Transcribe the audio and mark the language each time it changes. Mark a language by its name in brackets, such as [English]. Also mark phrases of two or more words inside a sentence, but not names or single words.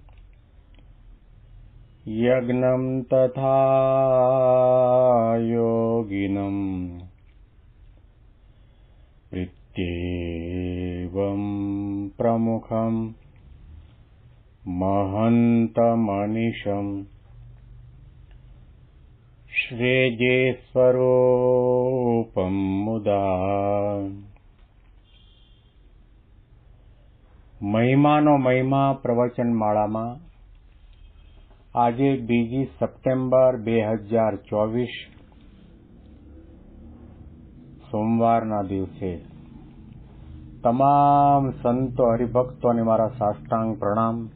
[Sanskrit] यज्ञं तथा योगिनं प्रत्येवं प्रमुखं महन्तमनिशम् श्रेयस्वरूपं मुदा [Gujarati] મહિમાનો મહિમા પ્રવચનમાળામાં આજે 2 સપ્ટેમ્બર 2024 સોમવારના દિવસે તમામ સંતો હરિભક્તોને મારા સાષ્ટાંગ પ્રણામ.